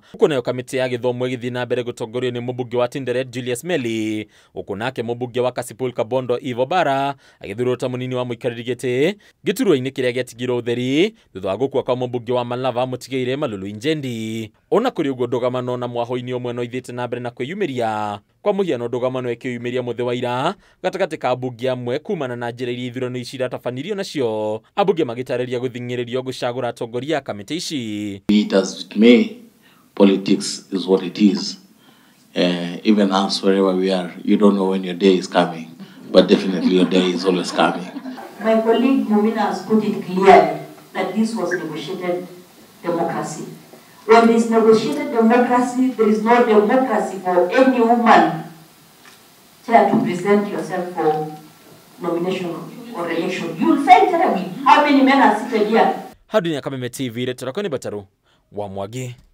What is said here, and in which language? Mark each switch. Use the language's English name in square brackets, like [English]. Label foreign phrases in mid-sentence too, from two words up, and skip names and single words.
[Kikuyu] Gũkũ nayo kamĩtĩ ya gĩthomo ĩgĩthiĩ na mbere gũtongorio nĩ mũmbunge wa Tinderet Julius Meli, gũkũ nake mũmbunge wa Kasipul Kabondo Ivo Bara agĩthurwo ta mũnini wa mũikarĩri gĩtĩ gĩturwa-inĩ kĩrĩa gĩatigirwo ũtheri thutha wa gũkua kwa mũmbunge wa Malava Mũtigaire Malulu Injendi. Ona kũrĩ ũguo ndũgamano na mwaho-inĩ ũmwe no ithĩte na mbere na kwĩyumĩria. Kwa mũhiano ndũgamano ĩkĩyumĩria mũthĩ wa ira gatagatĩ ka ambunge amwe kumana na njĩra iria ithurano ici iratabanirio nacio, ambunge magĩtarĩria gũthing'ĩrĩrio gũcagũra atongoria a kamĩtĩ ici. [English] It as it may, politics is what it is. Even us, wherever we are, you don't know when your day is coming, but definitely your day is always coming. My colleague Mumina has put it clearly that this was negotiated democracy. When there is negotiated democracy, there is no democracy for any woman to present yourself for nomination or election. You will find terribly how many men are seated here. [Kikuyu] Hadi ya Kameme TV retorako ni Bataru wa Mwagi.